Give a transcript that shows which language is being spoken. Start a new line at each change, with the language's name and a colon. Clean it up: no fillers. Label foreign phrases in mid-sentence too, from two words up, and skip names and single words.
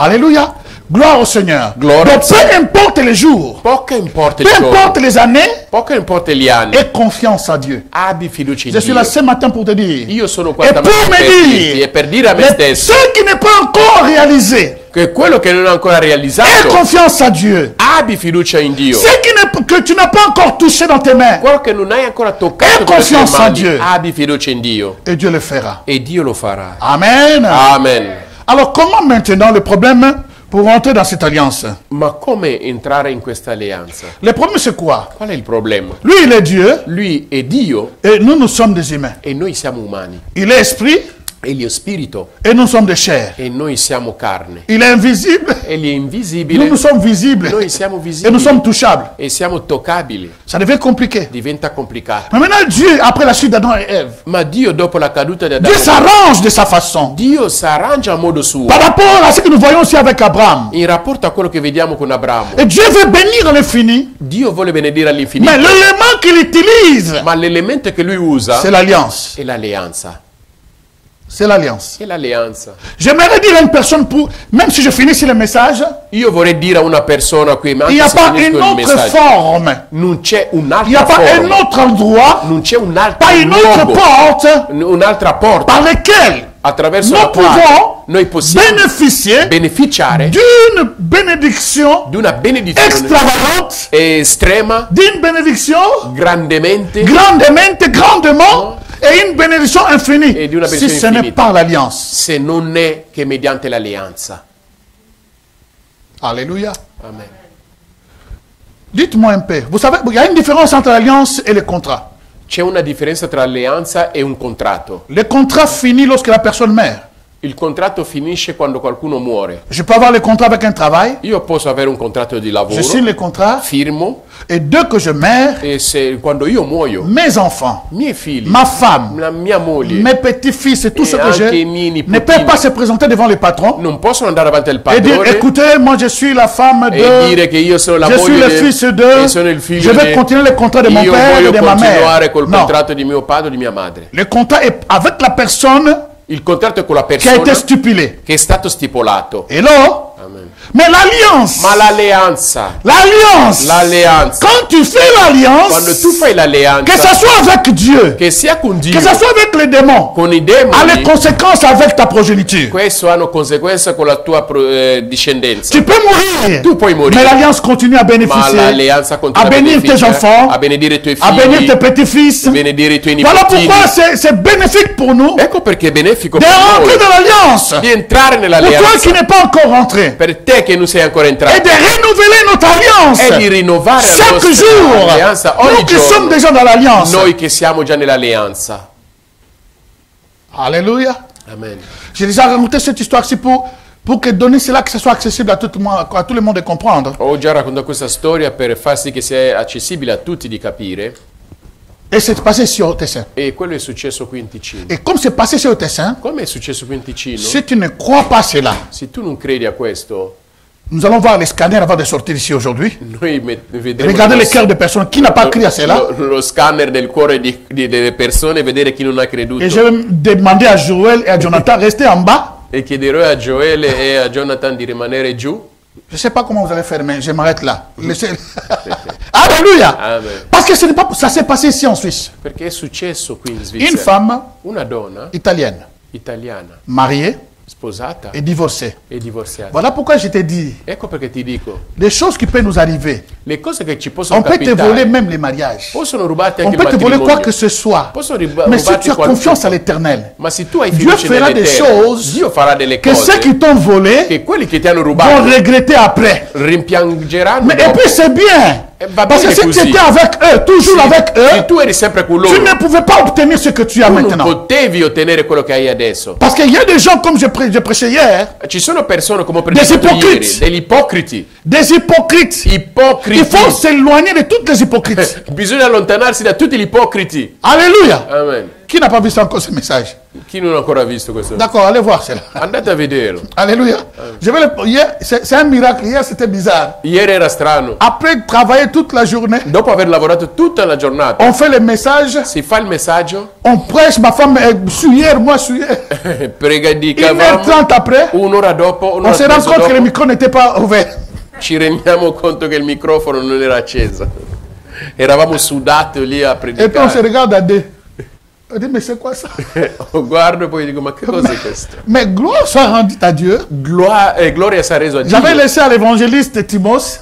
French: Alléluia. Gloire au Seigneur. Gloire Donc au Seigneur. peu importe les jours,
Italian: Poco importa
French: peu
Italian: il giorno,
French: importe les années,
Italian: poco importa gli anni,
French: aie confiance en Dieu.
Italian: abbi fiducia in
French: Je suis là
Italian: Dio.
French: ce matin pour te dire.
Italian: Io sono qua
French: Et
Italian: stamattina
French: pour me
Italian: per dirti
French: dire,
Italian: e per dire a me stesso
French: ce qui n'est pas encore réalisé,
Italian: che quello che non è ancora
French: aie
Italian: realizzato,
French: confiance en Dieu.
Italian: abbi fiducia in Dio.
French: Ce que tu n'as pas encore touché dans tes mains,
Italian: Quello che non hai ancora toccato
French: Aie
Italian: con le tue
French: confiance en
Italian: mani,
French: Dieu.
Italian: abbi fiducia in Dio
French: et Dieu le fera.
Italian: e Dio lo farà.
French: Amen.
Italian: Amen.
French: Alors comment maintenant le problème pour rentrer dans cette alliance?
Italian: Ma come entrare in questa alleanza?
French: Le problème c'est quoi?
Italian: Qual è il problema?
French: Lui il est Dieu
Italian: Lui è Dio
French: et nous sommes des humains.
Italian: e noi siamo umani.
French: Il est esprit
Italian: Egli è spirito
French: et nous sommes des chairs.
Italian: e noi siamo carne.
French: Il est invisible,
Italian: Egli è
French: nous
Italian: invisibile,
French: nous sommes visibles
Italian: noi siamo
French: et nous
Italian: visibili
French: sommes touchables.
Italian: e siamo toccabili.
French: Ça devient compliqué.
Italian: Diventa complicato.
French: Mais maintenant Dieu, après la chute d'Adam et Ève,
Italian: Ma Dio dopo la caduta di
French: Dieu
Italian: Adamo,
French: s'arrange de sa façon.
Italian: Dio si arrangia a modo suo
French: Par rapport à ce que nous voyons aussi avec Abraham.
Italian: in rapporto a quello che vediamo con Abramo.
French: Et Dieu veut bénir à l'infini.
Italian: Dio vuole benedire all'infinito,
French: Mais l'élément qu'il utilise,
Italian: ma l'elemento che lui usa
French: c'est l'alliance.
Italian: è l'alleanza.
French: C'est l'alliance.
Italian: È l'alleanza.
French: J'aimerais dire à une personne, même si je finis le message,
Italian: Io vorrei dire a una persona qui, ma
French: il n'y a
Italian: anche se
French: pas
Italian: finisco
French: une
Italian: il
French: autre
Italian: messaggio,
French: forme.
Italian: non c'è
French: Il n'y
Italian: un'altra
French: a pas un
Italian: forma,
French: autre endroit,
Italian: non c'è un altro
French: pas une autre
Italian: luogo,
French: porte
Italian: un'altra porta
French: par laquelle
Italian: attraverso
French: nous
Italian: la quale
French: pouvons
Italian: noi possiamo
French: bénéficier
Italian: beneficiare
French: d'une bénédiction
Italian: di una benedizione
French: extravagante,
Italian: estrema,
French: d'une bénédiction
Italian: grandemente,
French: grandement, et une bénédiction infinie. Et d'une Si bénédiction ce n'est
Italian: infinita.
French: pas l'alliance.
Italian: se non è che mediante l'alleanza.
French: Alléluia.
Italian: Amen.
French: Dites-moi un peu. Vous savez, il y a une différence entre l'alliance et le contrat.
Italian: C'è una differenza tra alleanza e un contratto.
French: Le contrat finit lorsque la personne meurt.
Italian: Il contratto finisce quando qualcuno muore.
French: Je peux avoir le contrat avec un travail.
Italian: Io posso avere un contratto di lavoro,
French: Je signe le contrat.
Italian: firmo,
French: Et dès que je meurs,
Italian: e quando io muoio,
French: mes enfants,
Italian: miei figli,
French: ma femme,
Italian: la mia moglie,
French: mes petits-fils et tout ce que
Italian: anche
French: j'ai
Italian: i miei nipotini
French: ne peuvent pas se présenter devant le patron
Italian: non possono andare davanti al
French: et dire,
Italian: padrone
French: écoutez, moi je suis la femme
Italian: e
French: de...
Italian: dire che io sono la
French: Je suis
Italian: moglie
French: le fils de...
Italian: e sono il figlio
French: Je vais
Italian: di-
French: continuer le contrat de mon
Italian: io
French: père et
Italian: voglio
French: de ma mère.
Italian: continuare col
French: Non.
Italian: contratto di mio padre o di mia madre.
French: Le contrat est avec la personne
Italian: Il contratto è con la
French: qui a
Italian: persona
French: été stipulé.
Italian: che è stato stipulato.
French: Et là,
Italian: Amen.
French: mais l'alliance,
Italian: Ma l'alleanza,
French: l'alliance, quand tu fais l'alliance,
Italian: quando tu fai
French: que
Italian: l'alleanza,
French: ce soit avec Dieu,
Italian: che sia con Dio,
French: que ce soit avec les démons,
Italian: con i
French: a
Italian: demoni,
French: les conséquences avec ta progéniture.
Italian: questo hanno conseguenze con la tua discendenza.
French: Tu peux mourir,
Italian: Tu puoi
French: mais
Italian: morire,
French: l'alliance continue à
Italian: ma
French: bénéficier,
Italian: l'alleanza continua
French: à bénir tes
Italian: beneficiare,
French: enfants,
Italian: a benedire i tuoi
French: à bénir
Italian: figli,
French: tes petits-fils.
Italian: a benedire i tuoi
French: Voilà
Italian: nipotini.
French: pourquoi c'est bénéfique pour nous
Italian: Ecco perché è benefico
French: de
Italian: per
French: rentrer
Italian: noi
French: dans l'alliance.
Italian: di entrare
French: Pour toi
Italian: nell'alleanza,
French: qui n'es pas encore rentré.
Italian: per te che non sei ancora
French: Et
Italian: entrato,
French: de renouveler notre alliance.
Italian: e di rinnovare la
French: Chaque
Italian: nostra
French: jour.
Italian: alleanza
French: Nous
Italian: ogni
French: qui sommes
Italian: giorno,
French: déjà dans l'alliance.
Italian: noi che siamo già nell'alleanza.
French: Alléluia.
Italian: Amen.
French: J'ai déjà raconté cette histoire-ci pour que donner cela, que ce soit accessible à tout le monde de comprendre.
Italian: Ho già raccontato questa storia per far sì che sia accessibile a tutti di capire,
French: Et c'est passé ici au Tessin.
Italian: e quello è successo qui in Ticino.
French: Et comme c'est passé ici au Tessin,
Italian: Come è successo qui in Ticino?
French: si tu ne crois pas cela,
Italian: Se tu non credi a questo,
French: nous allons voir les scanners avant de sortir ici aujourd'hui.
Italian: noi vedremo
French: Regardez le cœur de personnes qui n'a pas crié à cela.
Italian: lo scanner del cuore delle persone e vedere chi non ha creduto.
French: Et je vais demander à Joël et à Jonathan de rester en bas.
Italian: E chiederò a Joele e a Jonathan di rimanere giù.
French: Je ne sais pas comment vous allez faire, mais je m'arrête là. Laissez... Alléluia.
Italian: Amen.
French: Parce que ce n'est pas, ça s'est passé ici en Suisse.
Italian: Perché è successo qui in
French: Une
Italian: Svizzera.
French: femme
Italian: Una donna
French: italienne,
Italian: italiana,
French: mariée,
Italian: sposata
French: et divorcée.
Italian: e divorziata.
French: Voilà pourquoi je t'ai dit,
Italian: Ecco perché ti dico,
French: les choses qui peuvent nous arriver,
Italian: le cose che ci possono
French: on peut te
Italian: capitare
French: voler même les mariages.
Italian: possono rubarti
French: On
Italian: anche il
French: peut te voler quoi
Italian: matrimonio.
French: que ce soit.
Italian: Possono
French: Mais si
Italian: rubarti
French: tu as confiance à
Italian: qualcosa.
French: l'Éternel,
Italian: Ma se tu hai
French: Dieu
Italian: fiducia
French: fera des
Italian: nell'Eterno,
French: choses
Italian: Dio farà delle
French: que
Italian: cose
French: ceux qui t'ont volé
Italian: che quelli che ti hanno
French: vont
Italian: rubato
French: regretter après.
Italian: rimpiangeranno
French: Mais, et
Italian: dopo.
French: puis c'est bien.
Italian: Va
French: Parce que
Italian: bene
French: si tu
Italian: così.
French: étais avec eux, toujours avec
Italian: Se
French: eux,
Italian: tu eri sempre con
French: tu
Italian: loro,
French: ne pouvais pas obtenir ce que tu as
Italian: tu non
French: maintenant.
Italian: potevi ottenere quello che hai adesso.
French: Parce qu'il y a des gens, comme je prêchais hier,
Italian: Ci sono persone, come ho
French: Des
Italian: predicato ipocriti. ieri, degli ipocriti.
French: des hypocrites. Il
Italian: Ipocriti.
French: faut s'éloigner de toutes les hypocrites.
Italian: Bisogna allontanarsi da tutti gli ipocriti.
French: Alléluia.
Italian: Amen.
French: Qui n'a pas vu encore ce message?
Italian: Chi non ha ancora visto questo?
French: D'accord, allez voir cela.
Italian: Andate a vederlo.
French: Alléluia. Je vais hier, c'est un miracle. Hier, c'était bizarre.
Italian: Ieri era strano.
French: Après travailler toute la journée,
Italian: Dopo aver lavorato tutta la giornata,
French: on fait le message,
Italian: si fa il messaggio,
French: on prêche. Ma femme est sur hier, moi sur hier.
Italian: predicavamo,
French: 1h30 après,
Italian: un'ora dopo,
French: on
Italian: un'ora
French: se
Italian: e
French: rend
Italian: mezzo
French: compte que le
Italian: dopo,
French: micro n'était pas ouvert.
Italian: ci rendiamo conto che il microfono non era acceso. Eravamo sudati lì a
French: Et puis on se
Italian: predicare.
French: regarde à deux. On dit, mais c'est quoi ça?
Italian: Guardo e poi dico, ma che cos'è questo?
French: Mais gloire soit rendue à Dieu.
Italian: Gloria sia reso a Dio.
French: J'avais laissé à l'évangéliste Timos.